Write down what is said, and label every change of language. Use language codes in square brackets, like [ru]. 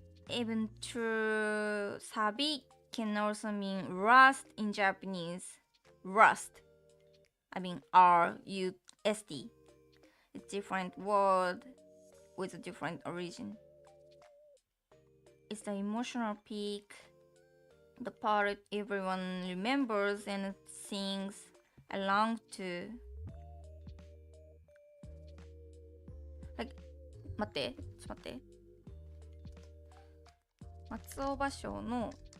[en] Even though サビ can also mean rust in Japanese. Rust. I mean R-U-S-T. a different word with a different origin. It's the emotional peak, the part everyone remembers and sings along to. [ja] Like, 待って、ちょっと待って。松尾芭蕉の